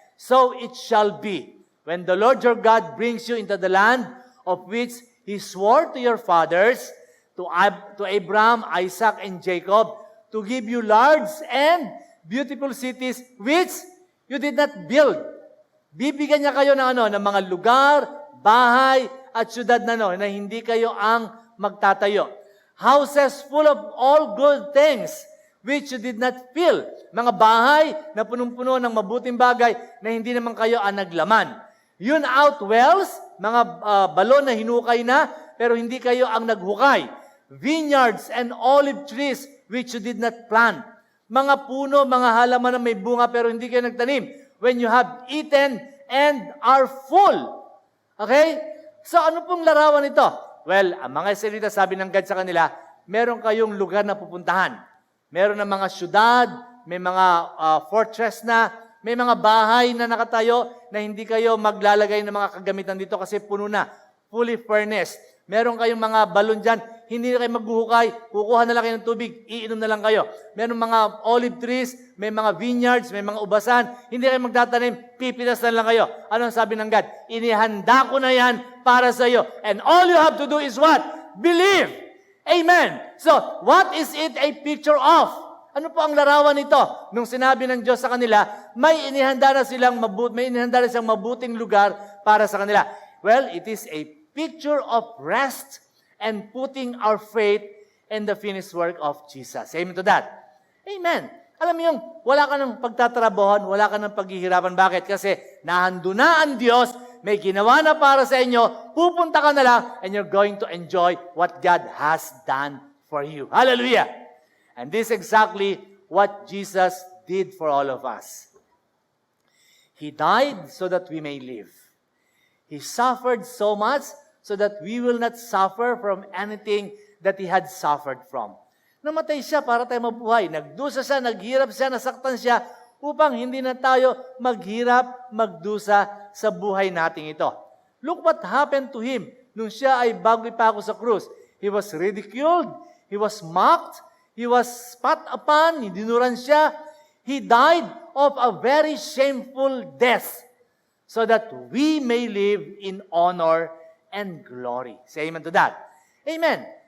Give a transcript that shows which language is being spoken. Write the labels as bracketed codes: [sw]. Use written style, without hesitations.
[en] So it shall be, when the Lord your God brings you into the land of which He swore to your fathers, to Abraham, Isaac, and Jacob, to give you large and beautiful cities which you did not build. [tl] Bibigyan niya kayo ng ng mga lugar, bahay, at syudad na hindi kayo ang magtatayo. [en] Houses full of all good things which you did not fill. [tl] Mga bahay na punong-puno ng mabuting bagay na hindi naman kayo ang naglaman. Yun out wells, mga balon na hinukay na, pero hindi kayo ang naghukay. [en] Vineyards and olive trees which you did not plant. [tl] Mga puno, mga halaman na may bunga pero hindi kayo nagtanim. [en] When you have eaten and are full. [tl] Okay? So ano pong larawan ito? Well, ang mga Israelita, sabi ng God sa kanila, meron kayong lugar na pupuntahan. Meron ng mga syudad, may mga fortress na, may mga bahay na nakatayo na hindi kayo maglalagay ng mga kagamitan dito kasi puno na, [en] fully furnished. [tl] Meron kayong mga balon dyan, hindi na kayo maghuhukay, kukuha na lang kayo ng tubig, iinom na lang kayo. Meron mga olive trees, may mga vineyards, may mga ubasan, hindi kayo magtatanim, pipitas na lang kayo. Ano ang sabi ng God? Inihanda ko na yan para sa iyo. [en] And all you have to do is what? Believe! Amen! So, what is it a picture of? [tl] Ano po ang larawan nito? Nung sinabi ng Diyos sa kanila, may inihanda na silang mabuting lugar para sa kanila. [en] Well, it is a picture of rest and putting our faith in the finished work of Jesus. Amen to that? Amen. [tl] Alam mo yung, wala ka ng pagtatrabahoan, wala ka ng paghihirapan. Bakit? Kasi nahando na ang Diyos, may ginawa na para sa inyo, pupunta ka na lang, [en] and you're going to enjoy what God has done for you. [tl] Hallelujah! [en] And this is exactly what Jesus did for all of us. He died so that we may live. He suffered so much so that we will not suffer from anything that He had suffered from. [tl] Namatay siya para tayo mabuhay. Nagdusa siya, naghirap siya, nasaktan siya upang hindi na tayo maghirap, magdusa sa buhay nating ito. [en] Look what happened to him [tl] nung siya ay bago ipako sa krus. [en] He was ridiculed, he was mocked, he was spat upon, [tl] dinuran siya. [en] He died of a very shameful death so that we may live in honor and glory. Say amen to that. Amen.